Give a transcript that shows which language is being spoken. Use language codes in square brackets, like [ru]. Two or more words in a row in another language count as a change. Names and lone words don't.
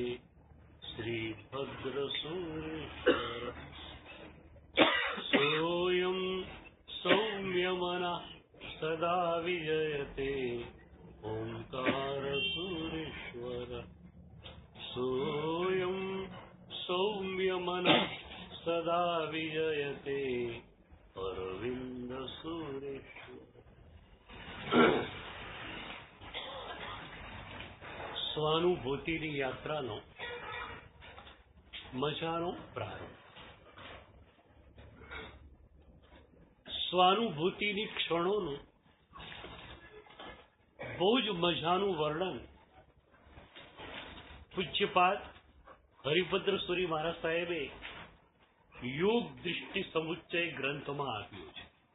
[sa] श्रीभद्रसुरेश्वर सोऽयं सौम्यमनः सदा विजयते ओंकारसुरेश्वर सोऽयं सौम्यमनः सदा विजयते अरविन्दसुरेश्वर। [gu] સ્વાનુભૂતિની યાત્રાનો મજાનો પ્રારંભ. સ્વાનુભૂતિની ક્ષણોનું બહુ જ મજાનું વર્ણન પૂજ્યપાદ હરિભદ્ર સુરી મહારાજ સાહેબે યોગ દૃષ્ટિ સમુચ્ચય ગ્રંથમાં આપ્યું છે.